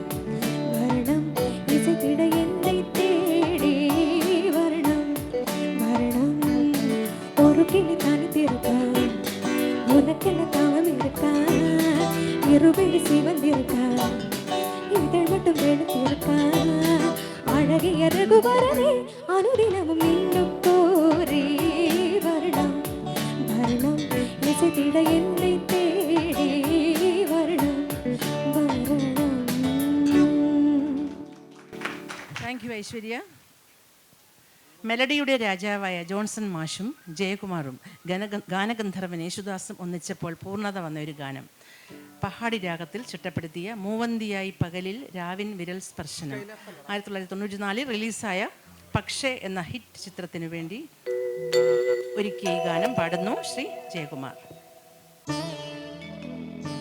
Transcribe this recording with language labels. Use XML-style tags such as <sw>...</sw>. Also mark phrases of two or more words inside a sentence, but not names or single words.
<ta>வரணும் இசைத்திட என்னை தேடி வரணும் வரணும் ஒரு கிளி தனித்திருக்கா உனக்கென தாவம் இருக்கா இருவிழி சிவந்திருக்கா இதழ் மட்டும் வெளுத்திருக்கா அழகிய ரகுவரனே அனுதினமும் இன்னும் கோரே வரணும் வரணும் இசைத்திட என்னை தேடி வரணும் வரணும்.</ta> <en>thank you</en> <ml>ഐശ്വര്യ. മെലഡിയുടെ രാജാവായ ജോൺസൺ മാഷും ജയകുമാറും ഗാനഗന്ധർവൻ യേശുദാസും ഒന്നിച്ചപ്പോൾ പൂർണ്ണത വന്ന ഒരു ഗാനം പഹാടി രാഗത്തിൽ ചിട്ടപ്പെടുത്തിയ മൂവന്തിയായി പകലിൽ രാവിൻ വിരൽ സ്പർശനം 1994 റിലീസായ പക്ഷേ എന്ന ഹിറ്റ് ചിത്രത്തിനു വേണ്ടി ഒരുക്കിയ ഈ ഗാനം പാടുന്നു ശ്രീ ജയകുമാർ.</ml>